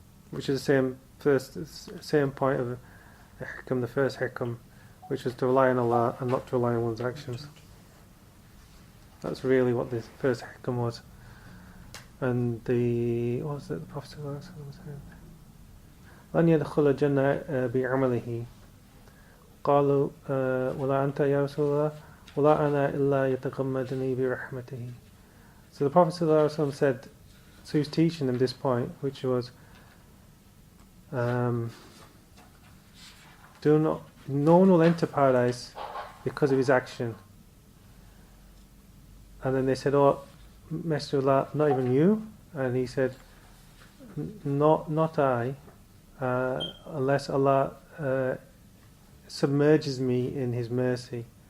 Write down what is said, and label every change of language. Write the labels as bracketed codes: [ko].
[en] Which is the same point of the hikam, the first hikam, which is to rely on Allah and not to rely on one's actions. That's really what this first hikam was. And what was it the Prophet said? [ar] لن يدخل الجنة بعمله قالوا ولا أنت يا رسول الله ولا أنا إلا يتغمدني برحمته. [en] So the Prophet ﷺ said, so he was teaching them this point, which was no one will enter paradise because of his action. And then they said, "Oh, Messenger of Allah, not even you?" And he said, Not I, unless Allah submerges me in His mercy."